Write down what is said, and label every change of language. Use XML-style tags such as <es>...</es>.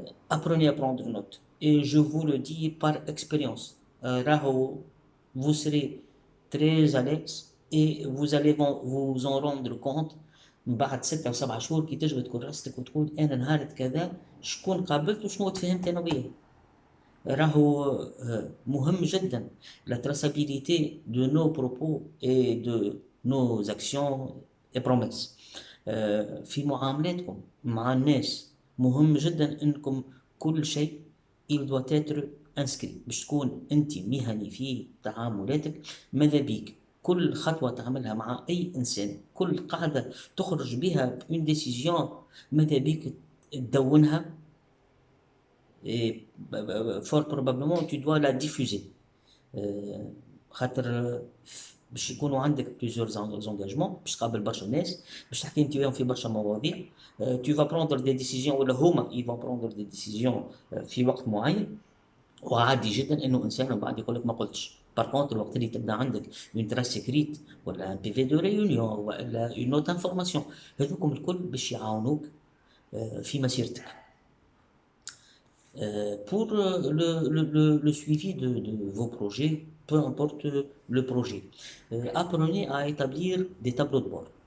<fr>Apprenez à prendre note et je vous le dis par expérience.</fr> <ar>راهو</ar> <fr>vous serez très à l'aise et vous allez vous en rendre compte</fr> <ar>بعد 6 أو 7 شهور كي تجبد كراستك وتقول أنا نهار كذا شكون قابلت وشنو تفهمت أنا وياه. راهو مهم جدا</ar> <fr>la traçabilité de nos propos et de nos actions et promesses.</fr> <ar>في معاملاتكم مع الناس مهم جدا انكم كل شيء</ar> <fr>il doit être inscrit</fr> <ar>باش تكون انت مهني في تعاملاتك. ماذا بيك كل خطوة تعملها مع أي إنسان، كل قاعدة تخرج بها une décision ماذا بيك تدونها</ar> <fr>et fort probablement tu dois la diffuser.</fr> <ar>خاطر باش يكونوا عندك بليزيور زونجاجمون باش تقابل برشا ناس باش تحكي انت وياهم في برشا مواضيع.</ar> <fr>tu vas prendre des décisions</fr> <ar>ولا هما</ar> <fr>ils vont prendre des décisions</fr> <ar>في وقت معين وعادي جدا انه انسان من بعد يقول لك ما قلتش. بار كونتر الوقت اللي تبدا عندك اون تراس سيكريت ولا ان بي في دو ريونيون ولا اون نوت انفورماسيون هذوكم الكل باش يعاونوك في مسيرتك.</ar> <fr>Pour le suivi de vos projets, peu importe le projet, apprenez à établir des tableaux de bord.</fr>